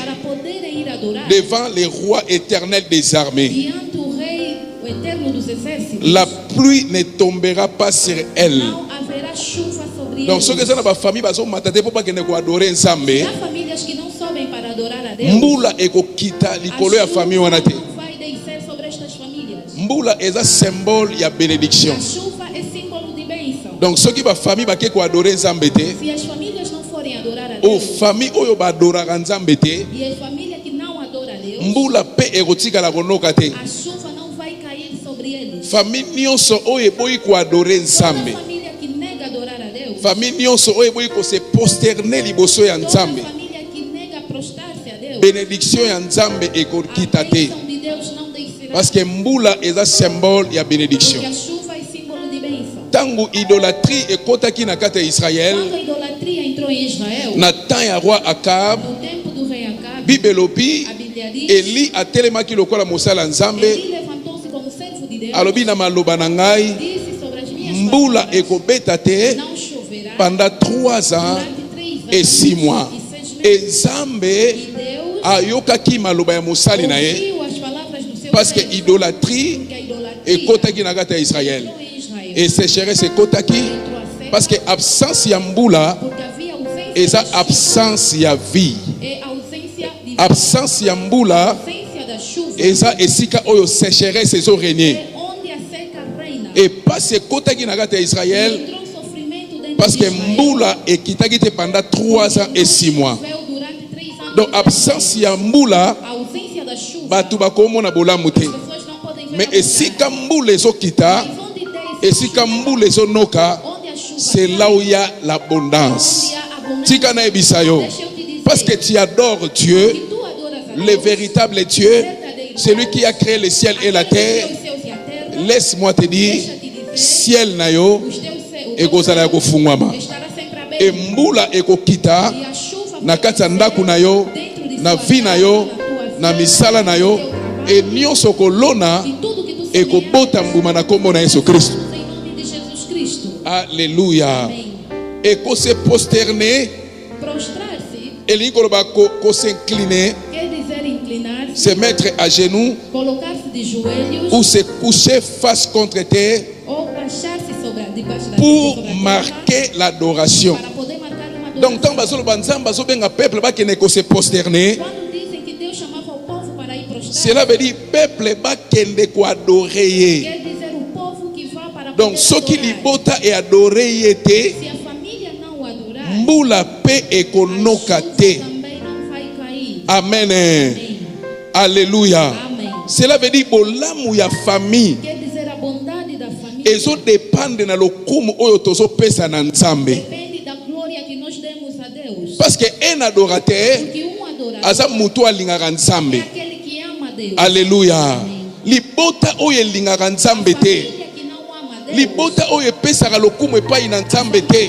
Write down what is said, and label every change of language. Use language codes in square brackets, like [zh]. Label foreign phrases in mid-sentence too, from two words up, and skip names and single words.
[pt] para poderem ir adorar [fr] devant les rois éternels des armées. [pt] diante do Rei, o eterno dos exércitos, [fr] La pluie ne tombera pas sur elle. [pt] não haverá chuva sobre Donc eles. [ln] soki eza na ba famille bazomata te po bakende ko adorer Nzambe, [pt] Há famílias que não sobem para adorar a Deus. [ln] mbula ekokita likolo ya famille wana te. [pt] não vai descer sobre estas famílias. [ln] Mbula eza symbole ya bénédiction. [pt] A chuva é símbolo de bênção. [ln] Donc soki ba famille bake ko adorer Nzambe te, [pt] Se as famílias não forem adorar a o Deus, [ln] famille oyo ba adoraka Nzambe te, [pt] e as famílias que não adoram a Deus, [ln] mbula pe ekotikala konoka te. [pt] a chuva não vai cair sobre eles. [ln] Famille nyonso oyo eboyi ko adorer [pt] Toda [ln] Nzambe, [pt] família que nega adorar a Deus, [ln] famille nyonso oyo eboyi ko [fr] se prosterner [ln] liboso ya [pt] toda [ln] Nzambe, [pt] família que nega prostrar-se a Deus, [ln] bénédiction ya Nzambe ekokita [pt] a [ln] te. [pt] bênção de Deus não descerá. [fr] Parce que [ln] mbula eza symbole ya bénédiction. [pt] Porque a chuva é símbolo de bênção. [ln] Tango idolâtrie ekotaki na kati ya Israël, [pt] Quando a idolatria entrou em Israel, [ln] na temps ya roi Akab, [pt] no tempo do rei Acabe, [ln] Bible lobi, [pt] a Bíblia diz, [ln] Eli atelemaki lokola mosala Nzambe, [pt] Eli levantou-se como servo de Deus, [ln] alobi na maloba na ngai, [pt] disse sobre as minhas [ln] mbula [pt] palavras, [ln] ekobeta te [pt] não choverá [fr] pendant 3 ans [pt] durante 3 anos [fr] et 6 mois. [pt] e 6 meses. [ln] Et Nzambe [pt] E Deus [ln] ayokaki maloba ya mosali na ye, [pt] ouviu as palavras do seu [fr] parce que [pt] servo, [ln] idolâtrie [pt] porque a idolatria [ln] ekotaki na kati ya Israël. [pt] entrou em Israel. [ln] Et sécheresse ekotaki, [pt] Entrou a seca, [fr] parce que [ln] absence ya mbula [pt] porque havia ausência [ln] eza [pt] da chuva, [ln] absence ya vie. [pt] e ausência de [ln] Absence ya mbula [pt] ausência da chuva, [ln] eza esika oyo sécheresse ezorégner. [pt] é onde a seca reina. [fr] Et parce [ln] ekotaki na kati ya Israël, [pt] Entrou sofrimento dentro [fr] parce [pt] de [fr] que [pt] Israel. [ln] mbula ekitaki te [fr] pendant 3 ans et 6 mois. [pt] Choveu durante 3 anos. [ln] Donc absence ya mbula [pt] A ausência da chuva, [ln] bato bakomona bolamu te. [pt] as pessoas não podem ver [ln] Mais esika mbula ezokita, esika mbula ezonoka, [fr] c'est là où il y a l'abondance. [ln] Tika na ebisa yo. [fr] Parce que tu adores Dieu, le véritable Dieu, celui qui a créé le ciel et la terre. Laisse-moi te dire, [ln] ciel na yo ekozala ya kofungwama. E mbula ekokita na kati ya ndako na yo, na vi na yo, na misala na yo, e nyonso kolona ekobota mbuma na kombo na Yesu Kristo. [fr] Alléluia. Eko se prosterner, [ln] elingi koloba ko [fr] s'incliner, se mettre à genoux ou se coucher face contre terre pour marquer l'adoration. Donc quand [ln] bazo banzam bazo benga peuple ba kene ko [fr] se prosterner, cela veut dire [ln] peuple ba kende ko adorer. [fr] Donc ce qui [ln] libota [fr] et adorer était [ln] mbula pe ekonoka te. Amen. Alléluia. [fr] Cela veut dire [ln] bolamu ya famille ezo dépendre na lokumu oyo tozo pesa na Nzambe. [fr] Parce que un adorateur [ln] aza mutu alingaka Nzambe. Alléluia. Libota oyo elingaka Nzambe te. Libota oyo pesaka lokumu epai na Nzambe te.